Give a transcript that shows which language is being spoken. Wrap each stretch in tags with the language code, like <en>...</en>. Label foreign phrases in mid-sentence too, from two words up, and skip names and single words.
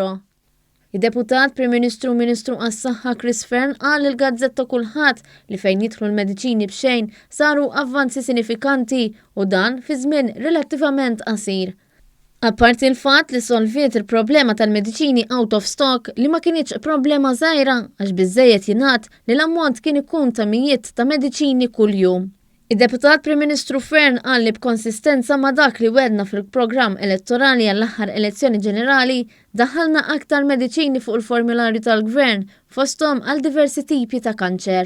<mt>Il-Deputat Prim Ministru Ministru għas-Saħħa Chris Fern qal il-Gazzetta Kulħadd li fejn jidħlu l-mediċini b'xejn saru avvanzi sinifikanti u dan fi żmien relattivament qasir. Apparti l-fatt li solviet il-problema tal-mediċini</mt> <en>out of stock</en> <mt>li ma kienx problema żgħira għax biżżejjed jingħad li l-ammont kien ikun ta' mijiet ta' mediċini kuljum. Il-Deputat Prim Ministru Fern qal li b'konsistenza ma' dak li wedna fil-programm elettorali għall-aħħar elezzjoni ġenerali daħħalna aktar mediċini fuq il-formularju tal-Gvern fosthom għal diversi tipi ta' kanċer.</mt>